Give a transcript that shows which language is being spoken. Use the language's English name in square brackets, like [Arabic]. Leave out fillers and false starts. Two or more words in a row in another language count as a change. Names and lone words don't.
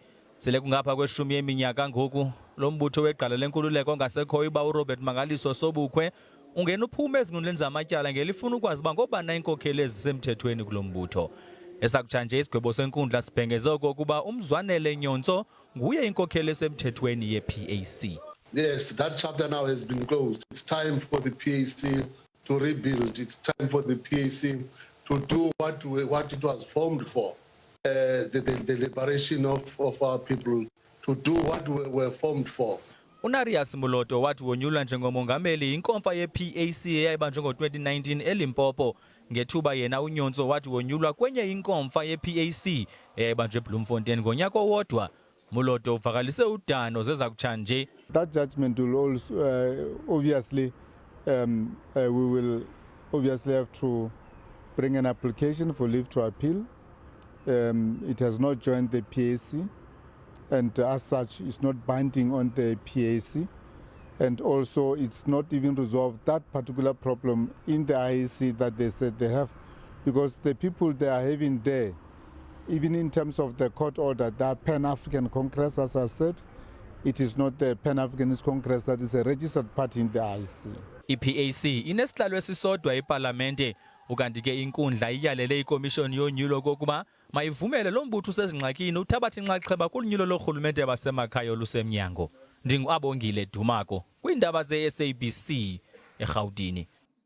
[Xhosa] Sele kungapha kweshumi yeminyaka ngoku lo mbutho weqala lenkululeko ongasekhoyo uba uRobert Mangaliso Sobukwe ungena uphume ezinqundleni zamatyala ngelifuna ukwazi uba ngobana iinkokheli ezisemthethweni kulo mbutho. Esakutshanje isigwebo senkundla sibhengeze okokuba uMzwanele Nyonso nguye inkokheli esemthethweni ye-PAC. [English] Yes, that chapter now has been closed. It's time for the PAC to rebuild. It's time for the PAC to do what it was formed for, the liberation of our people, to do what we were formed for. [Xhosa] Unarius Muloto wathi wonyulwa njengomongameli inkomfa ye-PAC eyayibanjwe ngo-2019 eLimpopo. Ngethuba yena uNyonso wathi wonyulwa kwenye inkomfa ye-PAC eyayibanjwe eBloemfontein ngonyaka owodwa. Muloto uvakalise udano zeza kutshanje. [English] That judgment will also obviously we will obviously have to bring an application for leave to appeal. It has not joined the PAC, and as such it's not binding on the PAC, and also it's not even resolved that particular problem in the IEC that they said they have, because the people they are having there, even in terms of the court order, the Pan-African Congress, as I've said, it is not the Pan-Africanist Congress that is a registered party in the IEC. [Xhosa] I-PAC inesihlalo esisodwa epalamente, ukanti ke inkundla iyalele ikomishoni yonyulo kokuba mayivumele lo mbutho usezingxakini uthabatha inxaxheba kunyulo lorhulumente basemakhaya olusemnyango. Ndingu-Abongile Dumako kwiindaba ze-SABC eRhawutini.